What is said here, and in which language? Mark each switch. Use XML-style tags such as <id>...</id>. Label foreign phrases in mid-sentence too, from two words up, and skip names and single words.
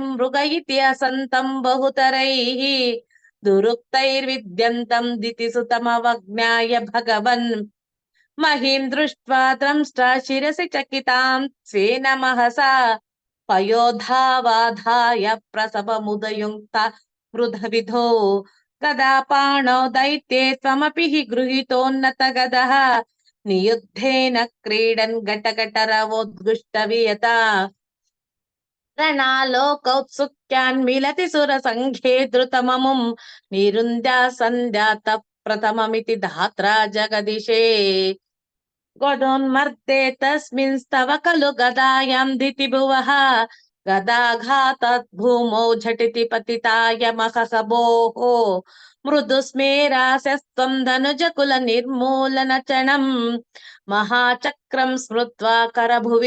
<sa>మృగ ఇతి అసంతం బహుతరైః దురుక్తైర్విద్యంతం దితిసుతమవజ్ఞాయ భగవన్ మహీం దృష్ట్వా త్రంష్ట్రా శిరసి చకితాం స్వేన మహసా పయోధావాధాయ ప్రసవముదయుక్త మృధ విధో గదా పాణౌ దైత్యే త్వమపి హి గృహీతోన్నత గదః నియుద్ధేన క్రీడన్ ఘటఘటరవోద్గుష్ట వియత రణాలోకౌత్సుక్యాన్ మిలతి సుర సంఘే ధృతమముం నిరుంధ్య సంధ్యాత ప్రథమమితి ధాత్రా జగదిశే गदोन्मर्दे तस्मिंस्तव खलु गदायां दितिभुवः गदाघातात् भूमौ झटिति पतिताय महसभोः मृदुस्मेरास्यस्त्वं धनुजकुल निर्मूलनचणम् महाचक्रं स्मृत्वा करभुवि</sa>